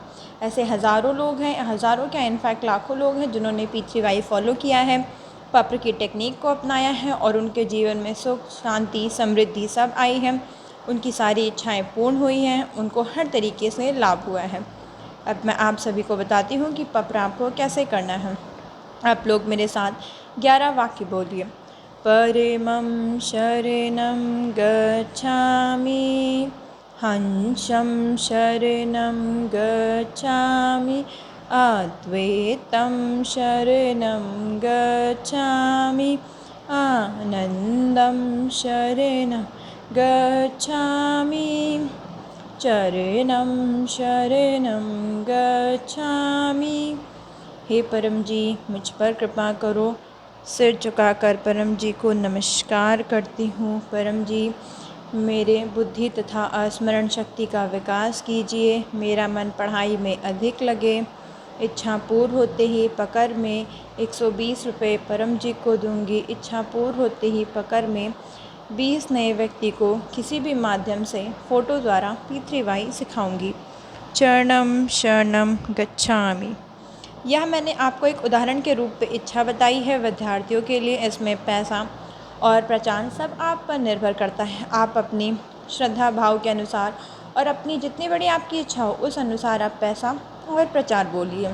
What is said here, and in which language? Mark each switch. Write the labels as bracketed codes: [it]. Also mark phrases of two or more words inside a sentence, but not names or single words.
[hi] ऐसे हज़ारों लोग हैं, हज़ारों क्या इनफैक्ट लाखों लोग हैं जिन्होंने P3Y फॉलो किया है, पत्र की टेक्निक को अपनाया है और उनके जीवन में सुख, शांति, समृद्धि सब आई है। उनकी सारी इच्छाएं पूर्ण हुई हैं, उनको हर तरीके से लाभ हुआ है। अब मैं आप सभी को बताती हूँ कि पत्र आपको कैसे करना है। आप लोग मेरे साथ 11 वाक्य बोलिए। [pi] परमं शरणं गच्छामि, हंसं शरणं गच्छामि, अद्वैतं शरणं गच्छामि, आनन्दं शरणं गच्छामि, चरणं शरणं गच्छामि। [hi] हे परम जी, मुझ पर कृपा करो। सिर झुकाकर परम जी को नमस्कार करती हूँ। परम जी, मेरे बुद्धि तथा स्मरण शक्ति का विकास कीजिए, मेरा मन पढ़ाई में अधिक लगे। इच्छा पूर्ण होते ही पकड़ में 120 रुपये परम जी को दूंगी। इच्छा पूर्ण होते ही पकड़ में 20 नए व्यक्ति को किसी भी माध्यम से फ़ोटो द्वारा P3Y सिखाऊंगी। [pi] चरणम शरणम गच्छामि। [hi] यह मैंने आपको एक उदाहरण के रूप में इच्छा बताई है विद्यार्थियों के लिए। इसमें पैसा और प्रचार सब आप पर निर्भर करता है। आप अपनी श्रद्धा भाव के अनुसार और अपनी जितनी बड़ी आपकी इच्छा हो उस अनुसार आप पैसा और प्रचार बोलिए।